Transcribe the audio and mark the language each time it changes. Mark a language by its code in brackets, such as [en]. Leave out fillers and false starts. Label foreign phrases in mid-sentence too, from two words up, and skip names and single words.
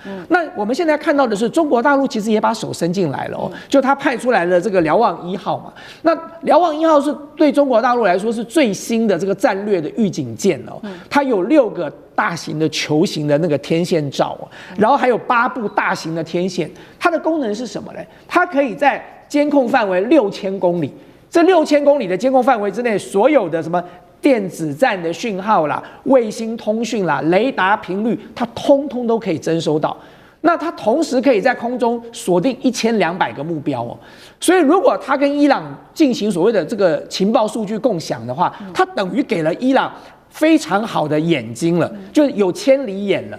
[zh] 那我們現在看到的是，中國大陸其實也把手伸進來了哦，就他派出來了這個瞭望1號嘛。那瞭望1號是對中國大陸來說是最新的這個戰略的預警艦哦，它有6個大型的球形的那個天線罩哦，然後還有8部大型的天線。它的功能是什麼呢？它可以在監控範圍6000公里，這6000公里的監控範圍之內，所有的什麼電子戰的訊號啦、衛星通訊啦、雷達頻率，它通通都可以偵收到。那它同時可以在空中鎖定1200個目標哦。所以如果它跟伊朗進行所謂的這個情報數據共享的話，它等於給了伊朗非常好的眼睛了，就有千里眼了。